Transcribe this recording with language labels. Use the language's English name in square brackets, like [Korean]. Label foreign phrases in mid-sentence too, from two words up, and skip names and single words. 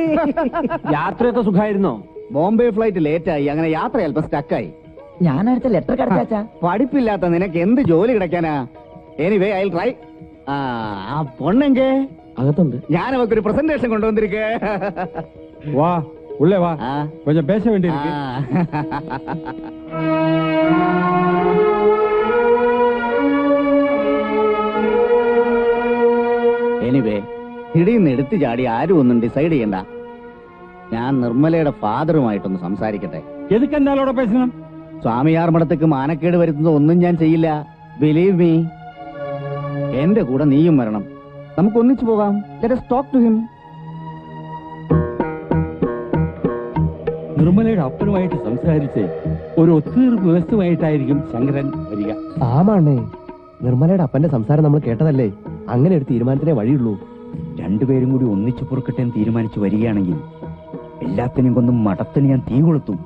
[Malayalam] യാത്രയൊക്കെ സുഖമായിരുന്നോ? ബോംബെ ഫ്ലൈറ്റ് ലേറ്റായി. അങ്ങനെ യാത്ര അല്പം സ്റ്റക്കായി. ഞാനടുത്ത ലെറ്റർ കടച്ചാ. പഠിപ്പില്ലാത്ത നിനക്ക് എന്ത് ജോലി കിടക്കാനാ? [English] anyway I try. [Tamil] ஆ பொண்ணெங்கே [Malayalam] അകത്തുണ്ട്. ഞാൻ അവക്കൊരു പ്രസന്റേഷൻ കൊണ്ടുവന്നിരിക്കേ. [Tamil] വാ உள்ளே வா, ஆ. கொஞ்சம் பேச வேண்டியிருக்கு. [Malayalam] എനിവേ ഇടിന്ന് എടുത്തു ചാടി ആരും ഒന്നും ഡിസൈഡ് ചെയ്യണ്ട. ഞാൻ നിർമ്മലയുടെ ഫാദറുമായിട്ടൊന്ന് സംസാരിക്കട്ടെ. [Tamil] எதுக்கு அந்த ஆளோட பேசணும்? [Malayalam] സ്വാമിയാർ മഠത്തേക്ക് മാനക്കേട് വരുത്തുന്നത് ഒന്നും ഞാൻ ചെയ്യില്ല. [English] believe me. [Malayalam] എന്റെ കൂടെ നീയും വരണം. നമുക്ക് ഒന്നിച്ചു പോകാം. [English] ലെറ്റ് us talk to him. [Malayalam] നിർമ്മലയുടെ അപ്പനുമായിട്ട് സംസാരിച്ച് ഒരു ഒത്തുതീർപ്പ് വ്യവസ്ഥമായിട്ടായിരിക്കും ശങ്കരൻ വരിക. ആമാണേ, നിർമ്മലയുടെ അപ്പന്റെ സംസാരം നമ്മൾ കേട്ടതല്ലേ. അങ്ങനെ ഒരു തീരുമാനത്തിനേ വഴിയുള്ളൂ. രണ്ടുപേരും കൂടി ഒന്നിച്ചു പൊറുക്കട്ടെ എന്ന് തീരുമാനിച്ചു വരികയാണെങ്കിൽ എല്ലാത്തിനും കൊന്നും മഠത്തിന് ഞാൻ തീ കൊളുത്തും.